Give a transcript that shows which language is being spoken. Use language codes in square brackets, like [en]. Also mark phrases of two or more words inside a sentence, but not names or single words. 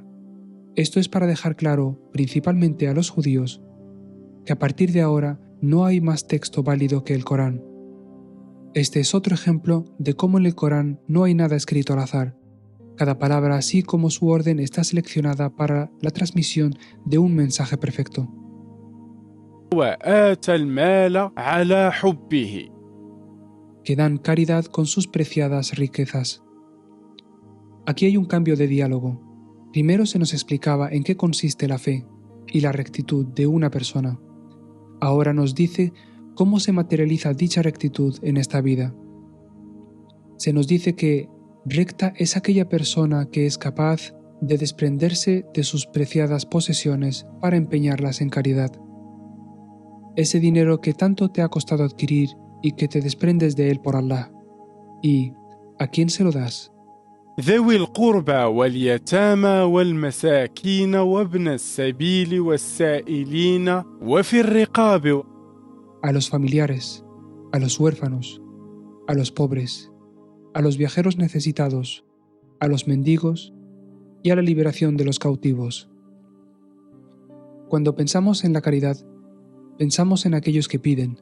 [es] Esto es para dejar claro, principalmente a los judíos, que a partir de ahora no hay más texto válido que el Corán. Este es otro ejemplo de cómo en el Corán no hay nada escrito al azar, Cada palabra, así como su orden, está seleccionada para la transmisión de un mensaje perfecto. [ar] وآتى المال على حبه. [es] Que dan caridad con sus preciadas riquezas. Aquí hay un cambio de diálogo. Primero se nos explicaba en qué consiste la fe y la rectitud de una persona. Ahora nos dice cómo se materializa dicha rectitud en esta vida. Se nos dice que recta es aquella persona que es capaz de desprenderse de sus preciadas posesiones para empeñarlas en caridad. Ese dinero que tanto te ha costado adquirir y que te desprendes de él por Allah. ¿Y a quién se lo das? [ar] ذوي القربى واليتامى والمساكين وابن السبيل والسائلين وفي الرقاب. [es] A los familiares, a los huérfanos, a los pobres, a los viajeros necesitados, a los mendigos y a la liberación de los cautivos. Cuando pensamos en la caridad, pensamos en aquellos que piden.